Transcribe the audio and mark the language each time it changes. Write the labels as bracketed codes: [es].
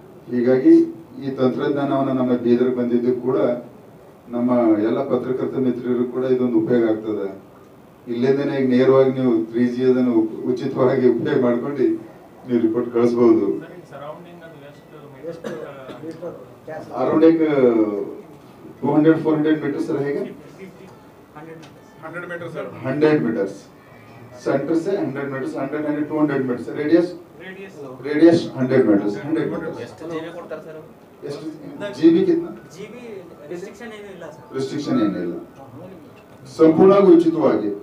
[kn] ಹೀಗಾಗಿ ಈ ತಂತ್ರಜ್ಞಾನವನ್ನು ನಮ್ಮ ಬೀದರ್ಗೆ ಬಂದಿದ್ದು ಕೂಡ ನಮ್ಮ ಎಲ್ಲ ಪತ್ರಕರ್ತ ಮಿತ್ರರು ಕೂಡ ಇದೊಂದು ಉಪಯೋಗ ಆಗ್ತದೆ. ಇಲ್ಲೇದೇನೆ ಈಗ ನೇರವಾಗಿ ನೀವು 3G ಅದನ್ನು ಉಚಿತವಾಗಿ ಉಪಯೋಗ ಮಾಡ್ಕೊಂಡು ನೀವು ರಿಪೋರ್ಟ್ ಕಳಿಸಬಹುದು. [hi] ಅರೌಂಡ್ 200-400 मीटर सर है क्या? 100 मीटर सर. 100 मीटर्स सेंटर से 100 metres, 100-200 metres radius 100 metres. 100 metres [kn] ಎಷ್ಟು ಜೀವಿ ಕೊಡ್ತಾರೆ ಸರ್? ಎಷ್ಟು [hi] GB कितना? [kn] ಜೀವಿ ರೆಸ್ಟ್ರಿಕ್ಷನ್ ಏನೂ ಇಲ್ಲ ಸರ್. ರೆಸ್ಟ್ರಿಕ್ಷನ್ ಏನಿಲ್ಲ, ಸಂಪೂರ್ಣವಾಗಿ ಉಚಿತವಾಗಿ.